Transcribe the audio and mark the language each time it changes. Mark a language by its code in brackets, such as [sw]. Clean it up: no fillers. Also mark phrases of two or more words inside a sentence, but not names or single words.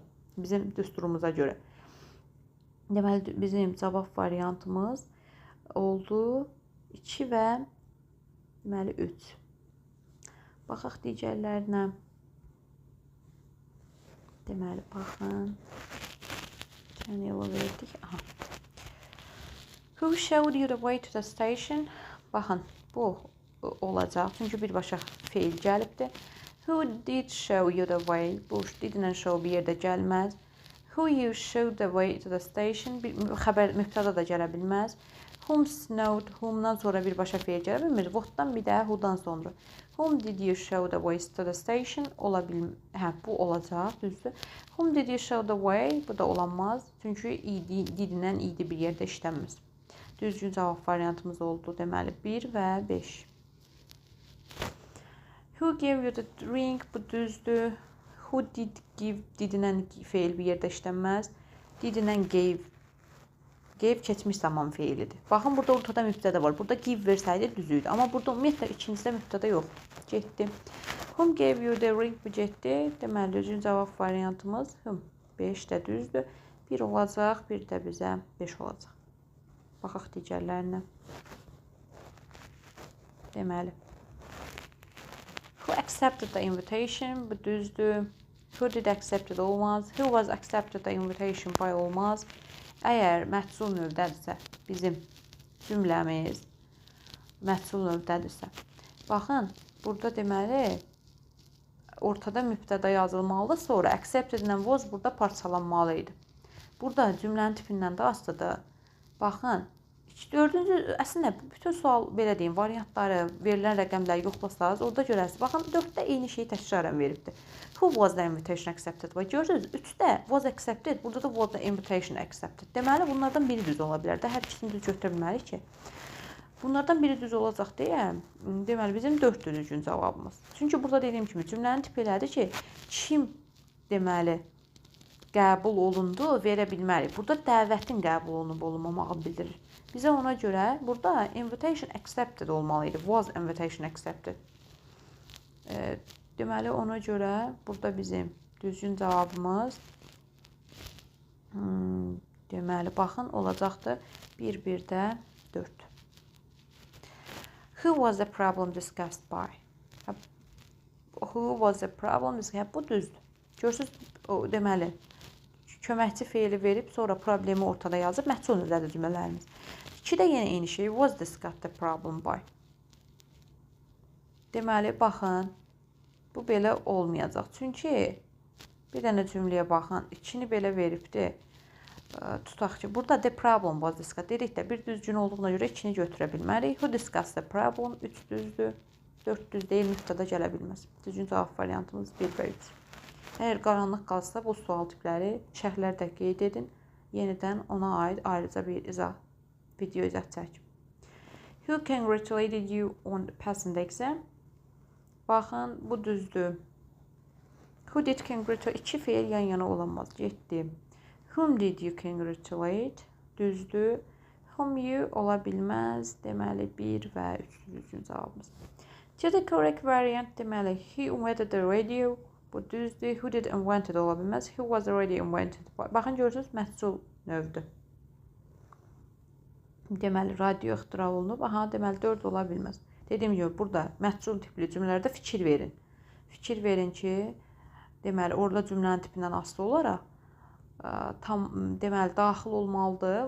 [az] Bizim düsturumuza görə. Deməli, bizim cavab variantımız oldu 2 və deməli 3. Baxaq digərlərinə. Deməli, baxın. Daniel'ı verdik. Aha. [en] Who showed you the way to the station? [az] Baxın, bu olacaq. Çünki birbaşa feil gəlibdir. [en] Who did show you the way? Bu didn't show [az] bir yerdə gəlməz. [en] Who you showed the way to the station? [az] Xəbər mübtəda da gələ bilməz. [en] Whom snowed, [az] whomdan sonra birbaşa feil gələ bilmir. What'dan bir də who'dan sonra. [en] Whom did you show the way to the station? [az] Ola bilmir. Hə, bu olacaq, düzdür. [en] Whom did you show the way? [az] Bu da olanmaz. Çünki didlə idi bir yerdə işlənməz. Düzgün cavab variantımız oldu. Deməli, 1 və 5. [en] Who gave you the drink? [az] Bu düzdür. [en] Who did give? [az] Didlə feil bir yerdə işlənməz. [en] Didlə gave Gave [az] keçmiş zaman feilidir. Baxın, burada ortada mübtəda var. Burada give versəydi düz idi. Amma burada ümumiyyətlə ikincisidə mübtəda yox. Getdi. [en] Whom gave you the ring? [az] Bu getdi. Deməli, düzgün cavab variantımız whom. 5 də düzdür. 1 olacaq, bir də bizə 5 olacaq. Baxaq digərlərinə. Deməli. [en] Who accepted the invitation? [az] Bu düzdür. [en] Who did accept it? Olmaz. Who was accepted the invitation by? [az] Olmaz. Əgər məhsul növdədirsə, bizim cümləmiz məhsul növdədirsə. Baxın, burada deməli, ortada mübtəda yazılmalıdır, sonra accepted ilə was burada parçalanmalı idi. Burada cümlənin tipindən də asılıdır. Baxın, dördüncü, əslində, bütün sual, belə deyim, variantları, verilən rəqəmləri yoxlasanız, orada görərsiniz. Baxın, 4-də eyni şeyi təkrarən veribdir. [en] Who was the invitation accepted? [az] Və görürsünüz, 3-də [en] was accepted, [az] burada da [en] was the invitation accepted. [az] Deməli, bunlardan biri düz ola bilər də, hər ikisini düz götürə bilmərik ki. Bunlardan biri düz olacaq deyə, deməli, bizim 4 düzgün cavabımız. Çünki burada dediyim kimi, cümlənin tipi elədir ki, kim, deməli, qəbul olundu, verə bilmərik. Burada dəvətin qəbul olunub olunmamağı bildirir. Bizə ona görə burada [en] invitation accepted [az] olmalı idi. [en] Was invitation accepted. [az] Deməli, ona görə burada bizim düzgün cavabımız deməli, baxın, olacaqdır 1-1-də 4. [en] Who was the problem discussed by? Who was the problem discussed? [az] Bu düzdür. Görürsünüz, deməli, köməkçi feili verib, sonra problemi ortada yazıb, məhsul növdədir cümlələrimiz. 2-də yenə eyni şey, [en] was discussed the problem by. [az] Deməli, baxın, bu belə olmayacaq. Çünki bir dənə cümləyə baxın, 2-ni belə veribdir. Tutaq ki, burada [en] the problem was discussed. [az] Dedik də, bir düzgün olduğuna görə 2-ni götürə bilmərik. [en] Who discussed the problem? [az] 3 düzdür. 4 düz deyil, mübtəda gələ bilməz. Düzgün cavab variantımız 1 və 3. Əgər qaranlıq qalsa, bu sual tipləri şərhlərdə qeyd edin. Yenidən ona aid ayrıca bir video izah çəkin. [en] Who congratulated you on passing the exam? [az] Baxın, bu düzdür. [en] Who did congratulate? [az] 2 feil yan-yana olamaz. Getdi. [en] Whom did you congratulate? [az] Düzdür. [en] Whom you [az] ola bilməz. Deməli, 1 və 3 düzgün cavabımız. [en] The correct variant deməli, he invented the radio. [az] Bu düzdür. [en] Who did invented [az] ola bilməz. [en] Who was already invented. [az] Baxın, görürsünüz, məhsul növdür. Deməli, radio ixtira olunub. Aha, deməli, 4 ola bilməz. Dediyim gibi, burada məhsul tipli cümlələrdə fikir verin. Fikir verin ki, deməli, orada cümlənin tipindən asılı olaraq tam, deməli, daxil olmalıdır.